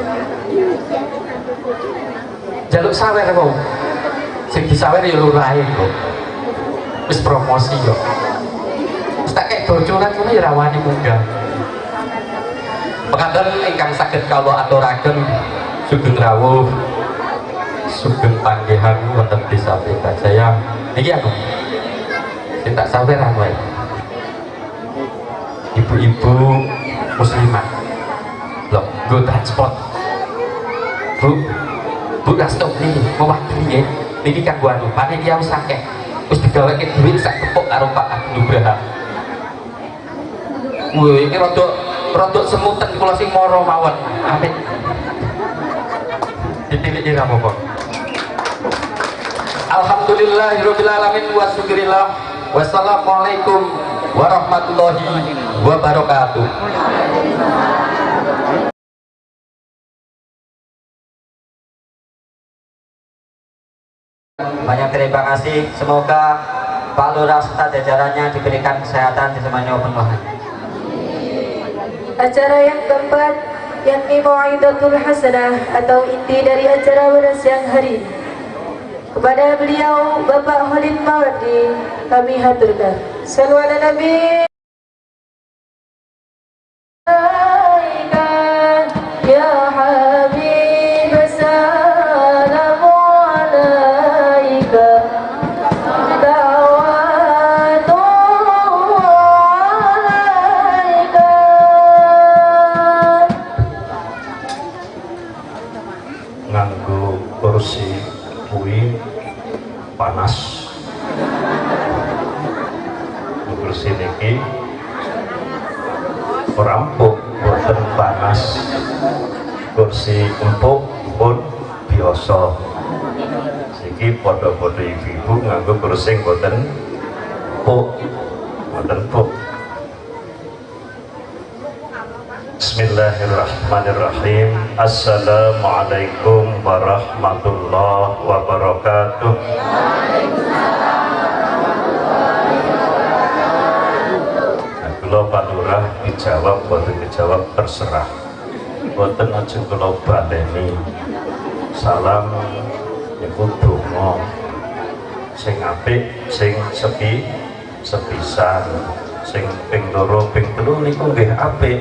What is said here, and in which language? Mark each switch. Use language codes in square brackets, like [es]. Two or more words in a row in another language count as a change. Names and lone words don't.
[jv] jaluk sawer kok sing disawer ya lurahe kok wis promosi kok wis tak kek bocoran ngono ya rawani munggah pekaten ingkang saged kawula aturaken sugeng rawuh sugeng panggihan wonten Desa Pelita Jaya niki aku sing tak saweran wae ibu-ibu muslimat loh go transport bu stop nih mewakili ya niki kanggo anu panitia wis akeh wis digaweke duit sak kepok karo Pak Nugraha. Wih iki rada semutan kula sing mara mawon amin ditilik ira apa [ar] الحمد لله رب العالمين والشكر لله والسلام عليكم ورحمة الله وبركاته. [id] Banyak terima kasih. Semoga Pak Lurah serta jajarannya diberikan kesehatan di semuanya penuhan. Acara yang keempat yakni Mau'idatul Hasanah atau inti dari acara pada siang hari ini. Kepada beliau Bapak Khalid Mawardi kami haturkan. [ar] صلوا على النبي. يا حبيب سلام عليك دعوة عليك. [jv] Nganggo kursi kuwi panas kursi niki ora empuk boten panas kursi empuk pun biasa iki padha-padha ibu-ibu nganggo kursi boten empuk Bismillahirrahmanirrahim. [ar] السلام عليكم ورحمة الله وبركاته. [jv] Kula Pak Lurah dijawab boten dijawab terserah. Boten aja kula baleni. Salam niku donga sing apik, sing sepisan, sing ping loro, ping telu niku nggih apik.